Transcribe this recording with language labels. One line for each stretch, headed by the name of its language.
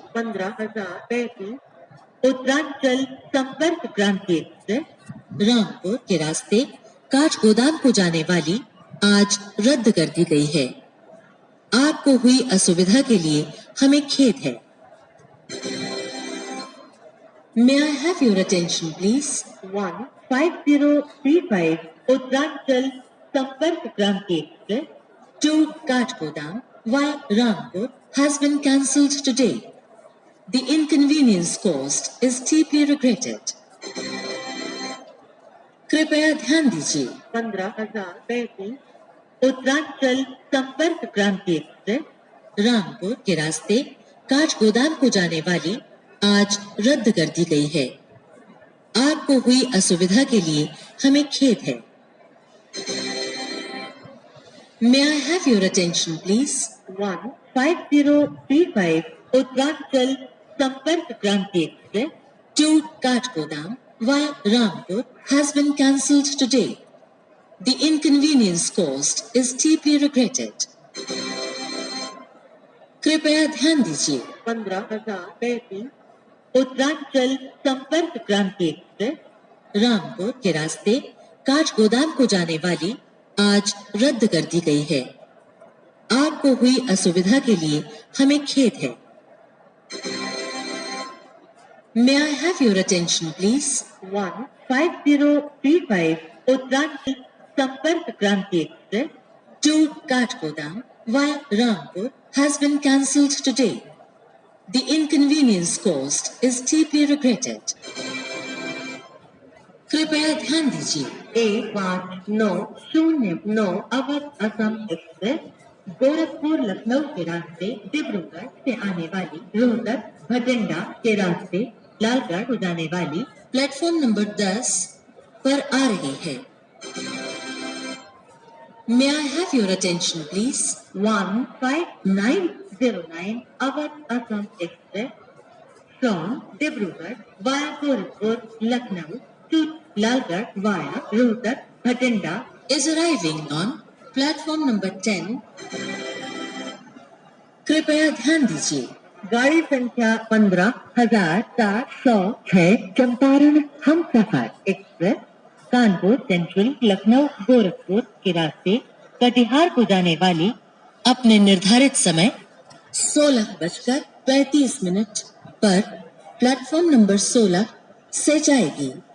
Hindi: 15,035 उत्तरांचल संपर्क क्रांति एक्सप्रेस रामपुर के रास्ते काठगोदाम को जाने वाली आज रद्द कर दी गई है। आपको हुई असुविधा के लिए हमें खेद है।
English: May I have your attention, please? 15035 Uttaranchal Sampark Kranti express to Kathgodam via Rampur has been cancelled today. The inconvenience caused is deeply regretted.
Hindi: कृपया ध्यान दीजिए। 15,035 उत्तरांचल संपर्क क्रांति एक्सप्रेस रामपुर के रास्ते काठगोदाम को जाने वाली आज रद्द कर दी गई है। आपको हुई असुविधा के लिए हमें खेद है।
English: May I have your attention, please? 15035 Uttaranchal Sampark Kranti express to Kathgodam via Rampur has been cancelled today. The inconvenience caused is deeply regretted.
Hindi: कृपया ध्यान दीजिए। 15,035 उत्तरांचल संपर्क क्रांति एक्सप्रेस रामपुर के रास्ते काठगोदाम को जाने वाली आज रद्द कर दी गई है। आपको हुई असुविधा के लिए हमें खेद है।
English: May I have your attention, please? 15035 Uttaranchal Sampark Kranti express to Kathgodam via Rampur has been cancelled today. The inconvenience caused is deeply regretted.
Hindi: कृपया ध्यान दीजिए। 15,909 अवध असम एक्सप्रेस गोरखपुर लखनऊ के रास्ते डिब्रूगढ़ से आने वाली रोहतक भटिंडा के रास्ते लालगढ़ को जाने वाली प्लेटफॉर्म नंबर 10 पर आ रही है।
English: May I have your attention, please? 15909 Awadh Assam express from Dibrugarh via Gorakhpur Lucknow to Lalgarh via Rohtak Bathinda is arriving on platform number 10.
Hindi: कृपया ध्यान दीजिए। गाड़ी संख्या 15,706 चंपारण हमसफर एक्सप्रेस कानपुर सेंट्रल लखनऊ गोरखपुर के रास्ते कटिहार को जाने वाली अपने निर्धारित समय 16:35 पर प्लेटफॉर्म नंबर 16 से जाएगी।